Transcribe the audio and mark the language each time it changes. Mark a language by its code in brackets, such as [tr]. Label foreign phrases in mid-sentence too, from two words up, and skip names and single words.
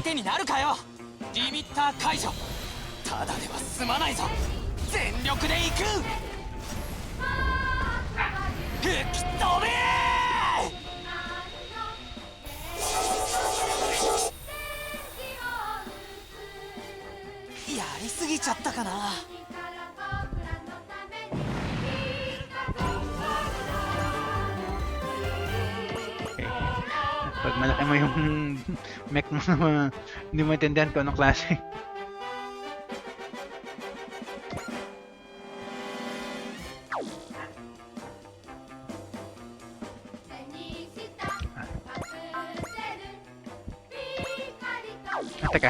[ja] 相手になるかよ。リミッター解除。ただでは済まないぞ。全力で行く。吹き飛べー。やりすぎちゃったかな。 [tl] Pag malaki mo yung mech mo na hindi mo maintindihan kung anong klase. Teka.